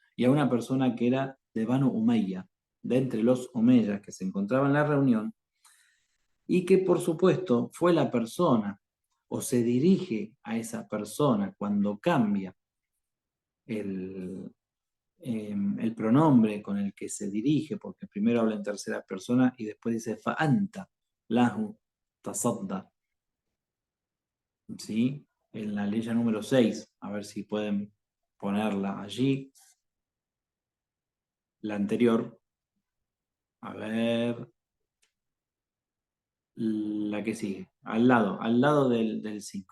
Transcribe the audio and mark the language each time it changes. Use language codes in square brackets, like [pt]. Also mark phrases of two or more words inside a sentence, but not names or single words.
[es] a una persona que era de Banu Umayya, de entre los Omeyas que se encontraba en la reunión, y que por supuesto fue la persona o se dirige a esa persona cuando cambia el, el pronombre con el que se dirige, porque primero habla en tercera persona y después dice [ar] فأنت له تصدى, [es] ¿sí? En la ley número 6, a ver si pueden ponerla allí, la anterior, a ver, la que sigue, al lado del 5.